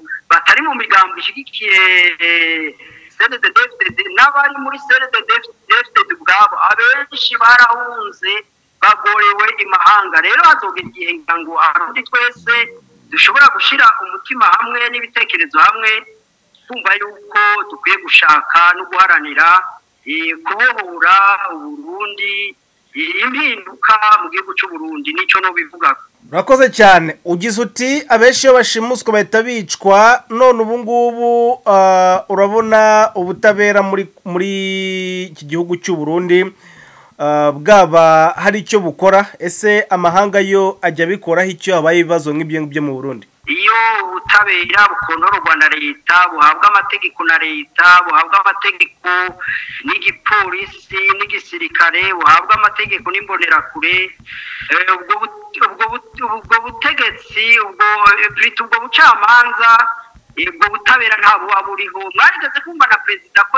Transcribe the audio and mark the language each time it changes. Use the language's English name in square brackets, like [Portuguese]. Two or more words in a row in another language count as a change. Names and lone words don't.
[Rundi] batari mu migambi ishigikiye CNDD-FDD n'abari muri CNDD-FDD ubwabo abenshi barahunze bagorewe imahanga rero hazogera igihe ngo abarundi twese dushobora gushira umutima hamwe n'ibitekerezo hamwe kumva yuko dukwiye gushaka no guharanira kubohora Burundi impinduka mu gihugu cy'u Burundi nico no bivuga. Urakoze cyane ugize uti abenshi yo bashimuswe bahita bicwa none ubu ngubu urabona ubutabera muri iki gihugu cy'u Burundi bwaba hari icyo bukora ese amahanga yo ajya bikoraho icyo habaye ibibazo nk'ibyo ngibyo mu Burundi iyo ubutabera bukontorwa na leta buhabwa amategeko na leta buhabwa amategeko n'igipolisi n'igisirikare buhabwa amategeko n'imbonerakure ubwo butegetsi ubwo bucamanza ubwo butabera nta buba buriho mwarigeze kumva na perezida ko